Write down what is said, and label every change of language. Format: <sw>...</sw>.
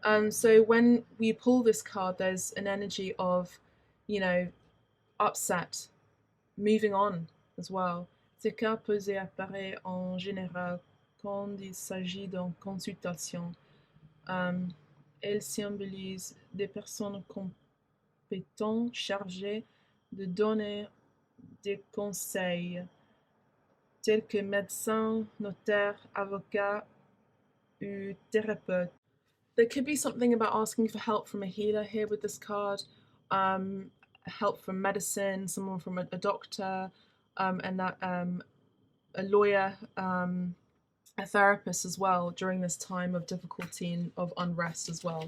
<en>So when we pull this card, there's an energy of, upset, moving on as well.</en> <fr>Ces cas peuvent apparaître en général quand il s'agit d'une consultation. Elles symbolisent des personnes compétentes chargées de donner des conseils, tels que médecins, notaires, avocats ou thérapeutes.</fr> <en>There could be something about asking for help from a healer here with this card, help from medicine, someone from a doctor, and that a lawyer, a therapist as well during this time of difficulty and of unrest as well.</en>